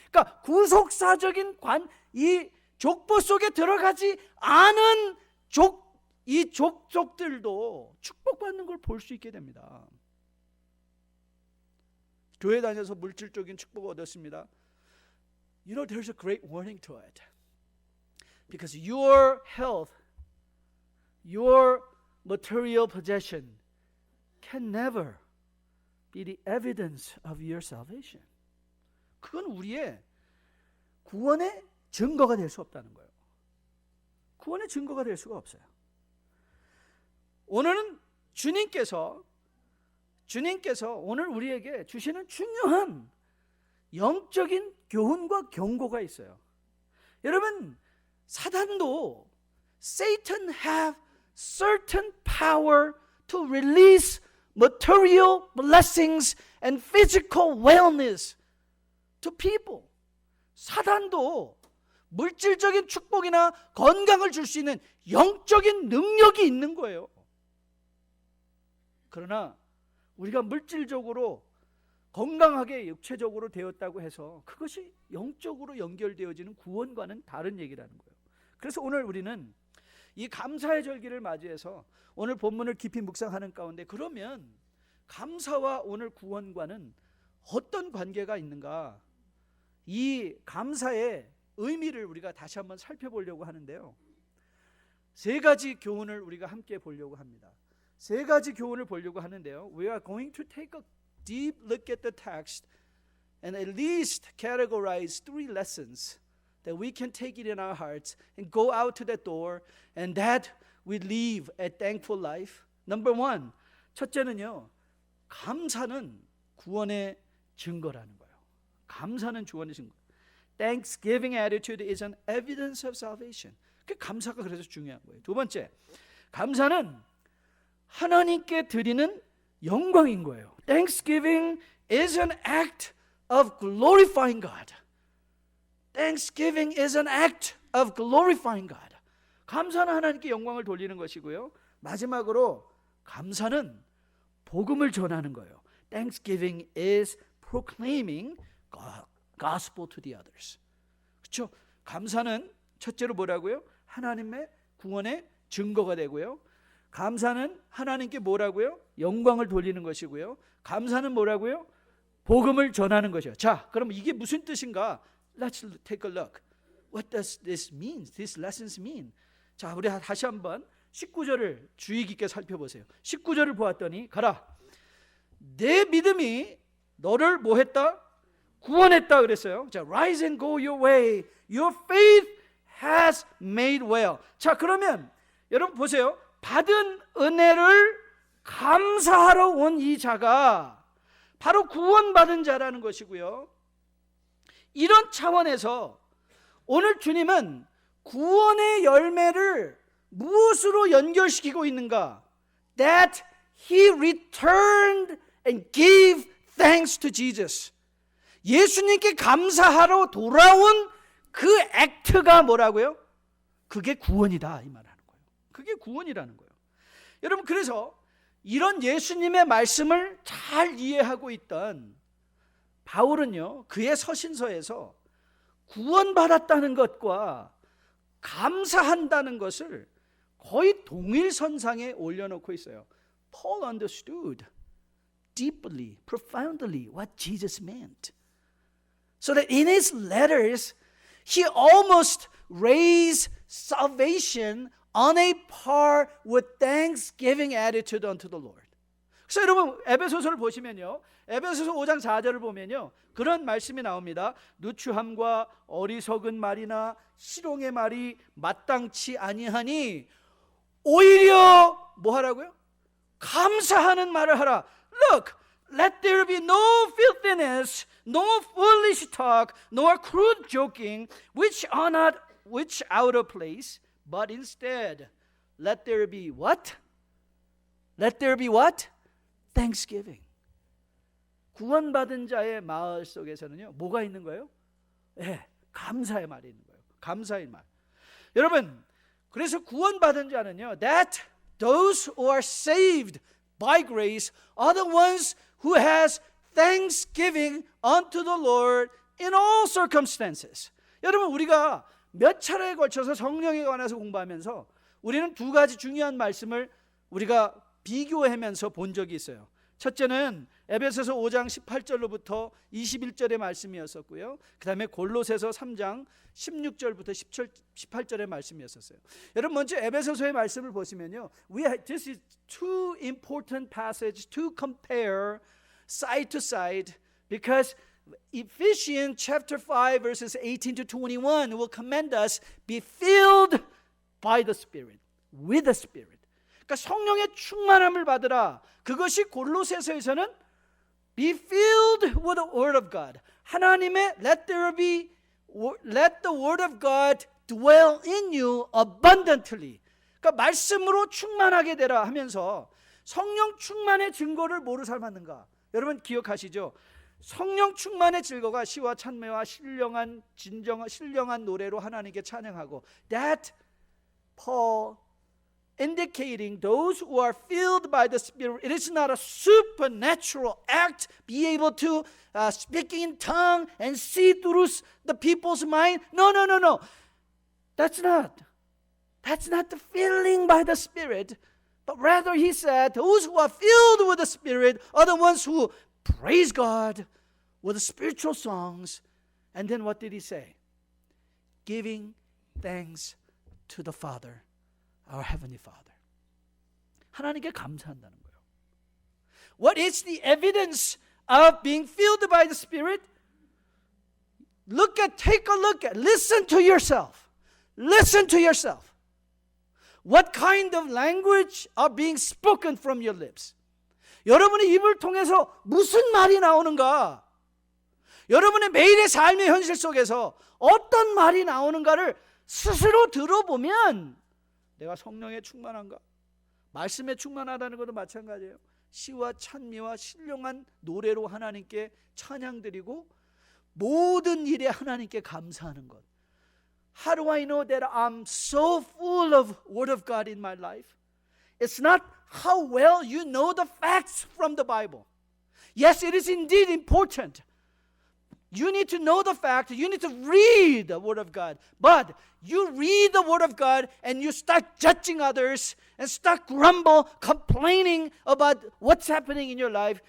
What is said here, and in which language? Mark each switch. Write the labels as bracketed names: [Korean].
[Korean] 그러니까 구속사적인 이 족보 속에 들어가지 않은 이 족속들도 축복받는 걸 볼 수 있게 됩니다. 교회 다녀서 물질적인 축복을 얻었습니다. [English] You know, there's a great warning to it. Because your health, your material possession can never be the evidence of your salvation. [Korean] 그건 우리의 구원의 증거가 될 수 없다는 거예요. 구원의 증거가 될 수가 없어요. 오늘은 주님께서 오늘 우리에게 주시는 중요한 영적인 교훈과 경고가 있어요. 여러분, 사단도 [English] Satan have certain power to release material blessings and physical wellness to people. [Korean] 사단도 물질적인 축복이나 건강을 줄 수 있는 영적인 능력이 있는 거예요. 그러나 우리가 물질적으로 건강하게 육체적으로 되었다고 해서 그것이 영적으로 연결되어지는 구원과는 다른 얘기라는 거예요. 그래서 오늘 우리는 이 감사의 절기를 맞이해서 오늘 본문을 깊이 묵상하는 가운데 그러면 감사와 오늘 구원과는 어떤 관계가 있는가, 이 감사의 의미를 우리가 다시 한번 살펴보려고 하는데요. 세 가지 교훈을 우리가 함께 보려고 합니다. 세 가지 교훈을 보려고 하는데요. [English] We are going to take a deep look at the text and at least categorize 3 lessons that we can take it in our hearts and go out to that door and that we live a thankful life. Number 1, [Korean] 첫째는요, 감사는 구원의 증거라는 거예요. 감사는 구원의 증거. [English] Thanksgiving attitude is an evidence of salvation. [Korean] 그 감사가 그래서 중요한 거예요. 두 번째, 감사는 하나님께 드리는 영광인 거예요. [English] Thanksgiving is an act of glorifying God. Thanksgiving is an act of glorifying God. [Korean] 감사는 하나님께 영광을 돌리는 것이고요. 마지막으로 감사는 복음을 전하는 거예요. [English] Thanksgiving is proclaiming gospel to the others. [Korean] 그렇죠? 감사는 첫째로 뭐라고요? 하나님의 구원의 증거가 되고요. 감사는 하나님께 뭐라고요? 영광을 돌리는 것이고요. 감사는 뭐라고요? 복음을 전하는 것이요. 자, 그럼 이게 무슨 뜻인가? [English] Let's take a look. What does this mean? These lessons mean? [Korean] 자, 우리 다시 한번 19절을 주의 깊게 살펴보세요. 19절을 보았더니 가라. 내 믿음이 너를 뭐 했다? 구원했다 그랬어요. 자, [English] rise and go your way. Your faith has made well. [Korean] 자, 그러면 여러분 보세요. 받은 은혜를 감사하러 온 이 자가 바로 구원받은 자라는 것이고요. 이런 차원에서 오늘 주님은 구원의 열매를 무엇으로 연결시키고 있는가? [English] That he returned and gave thanks to Jesus. [Korean] 예수님께 감사하러 돌아온 그 액트가 뭐라고요? 그게 구원이다 이 말하는 거예요. 그게 구원이라는 거예요. 여러분, 그래서 이런 예수님의 말씀을 잘 이해하고 있던 바울은요, 그의 서신서에서 구원받았다는 것과 감사한다는 것을 거의 동일선상에 올려놓고 있어요. [English] Paul understood deeply, profoundly what Jesus meant. So that in his letters, he almost raised salvation on a par with thanksgiving attitude unto the Lord. [Korean] 그래서 여러분 에베소서를 보시면요, 에베소서 5장 4절을 보면요, 그런 말씀이 나옵니다. 누추함과 어리석은 말이나 희롱의 말이 마땅치 아니하니 오히려 뭐 하라고요? 감사하는 말을 하라. [English] Look, let there be no filthiness, no foolish talk, nor crude joking, which out of place, but instead, let there be what? Let there be what? Thanksgiving. [Korean] 구원받은 자의 마을 속에서는요, 뭐가 있는 거예요? 네, 감사의 말이 있는 거예요. 감사의 말. 여러분, 그래서 구원받은 자는요, [English] that those who are saved by grace are the ones who has thanksgiving unto the Lord in all circumstances. [Korean] 여러분, 우리가 몇 차례에 걸쳐서 성령에 관해서 공부하면서 우리는 두 가지 중요한 말씀을 우리가 비교하면서 본 적이 있어요. 첫째는 에베소서 5장 18절로부터 21절의 말씀이었었고요. 그 다음에 골로새서 3장 16절부터 18절의 말씀이었었어요. 여러분, 먼저 에베소서의 말씀을 보시면요, [English] this is two important passages to compare side to side, because Ephesians chapter 5 verses 18 to 21 will command us be filled by the Spirit, with the Spirit. [Korean] 그러니까 성령의 충만함을 받으라. 그것이 골로새서에서는 [English] be filled with the word of God. [Korean] 하나님의 [English] let the word of God dwell in you abundantly. [Korean] 그러니까 말씀으로 충만하게 되라 하면서 성령 충만의 증거를 뭐로 삼았는가? 여러분 기억하시죠? 성령 충만의 증거가 시와 찬미와 신령한 노래로 하나님께 찬양하고, [English] that Paul indicating those who are filled by the Spirit, it is not a supernatural act, be able to speak in tongue and see through the people's mind. No. That's not the filling by the Spirit. But rather he said, those who are filled with the Spirit are the ones who praise God with spiritual songs. And then what did he say? Giving thanks to the Father, our Heavenly Father. [Korean] 하나님께 감사한다는 거예요. [English] What is the evidence of being filled by the Spirit? Take a look at, listen to yourself. Listen to yourself. What kind of language are being spoken from your lips? [Korean] 여러분의 입을 통해서 무슨 말이 나오는가? 여러분의 매일의 삶의 현실 속에서 어떤 말이 나오는가를 스스로 들어보면 내가 성령에 충만한가? 말씀에 충만하다는 것도 마찬가지예요. 시와 찬미와 신령한 노래로 하나님께 찬양드리고 모든 일에 하나님께 감사하는 것. [English] How do I know that I'm so full of Word of God in my life? It's not how well you know the facts from the Bible. Yes, it is indeed important. You need to know the fact. You need to read the Word of God. But you read the Word of God and you start judging others and start complaining about what's happening in your life.